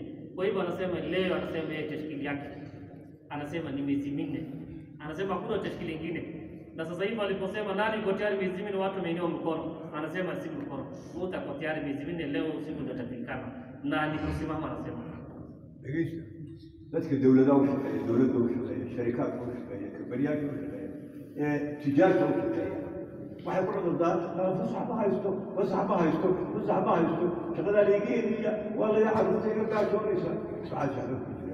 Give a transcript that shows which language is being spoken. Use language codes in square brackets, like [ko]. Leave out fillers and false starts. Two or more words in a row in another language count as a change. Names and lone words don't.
[sw] Kwa hivyo anasema leo, anasema yeye tashkili yake anasema ni miezi minne, anasema hakuna tashkili nyingine. Na sasa hivi aliposema nani uko tayari miezi minne, watu wameinua mkono, anasema si mkono, wote wako tayari miezi minne, leo usiku ndio tafikana na ni kusimama. Anasema [so] ايش dadka dawladda u shaqeeya, dawladda u shaqeeya, sharikaadka u shaqeeya, kabariyaasha u shaqeeya, tijaarta u shaqeeya, waxay ku cudurdaan fasax ma haysto, shaqada liigeeniya waa laga carruurta iga gaajoonaysa, saacad shaqo ku jira.